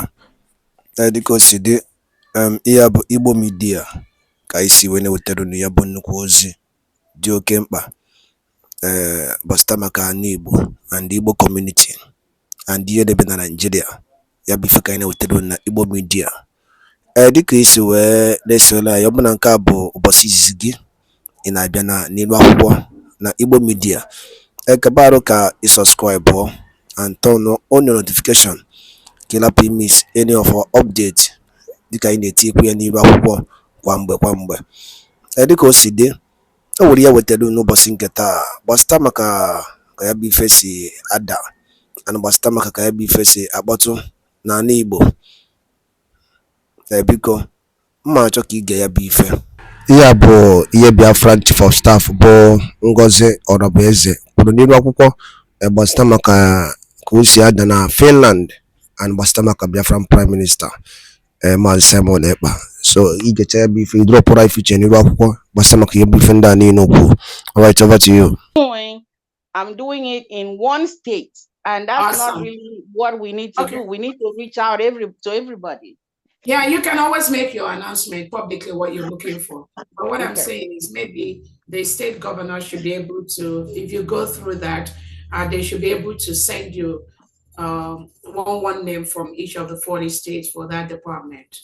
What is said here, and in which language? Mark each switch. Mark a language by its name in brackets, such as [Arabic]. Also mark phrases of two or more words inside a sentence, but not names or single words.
[Igbo] Dịka o si dị, ihe a bụ Igbo Media ka anyị si wee na-ewetara unu ya bụ nnukwu ozi dị oke mkpa gbasara maka ana Igbo [English] and Igbo community and [Igbo] ihe debe na Nigeria. Ya bụ ife ka anyị na-ewetara unu na Igbo Media. Dịka isi wee na-esonye anyị, ọ bụ na nke a bụ ụbọchị izizi gị ị na-abịa n'ilu akwụkwọ na Igbo Media, Ekpa ka [English] you subscribe and turn on your notification [Igbo] ka ị lapụ [English] miss any of our update [Igbo] dịka anyị na-etikwu ya n'ilu akwụkwọ kwa mgbe. Dịka o si dị, o nwere ya wetara n'ụbọchị nke taa gbasara maka ka ya bụ ife si ada and gbasara maka ka ya bụ ife si akpọtụ n'ala Igbo. Biko mma achọ ka ige ya bụ ife. Ihe a bụ ihe BIAFRA Chief of Staff bụ Ngozi Orabueze kwuru n'ilu akwụkwọ gbasara maka ka o si ada na Finland and gbasara maka Biafran Prime Minister Maazị Simon Ekpa. So igecha ya bụ ife idropụra ife iche n'ilu akwụkwọ gbasara maka ihe bụ ife ndị a niile okwu. [English] All right, over to you. I'm doing it in one state, and that's awesome. Not really what we need to do. We need to reach out to everybody. Yeah, you can always make your announcement publicly what you're looking for. But what I'm saying is maybe the state governor should be able to, if you go through that, they should be able to send you one name from each of the 40 states for that department.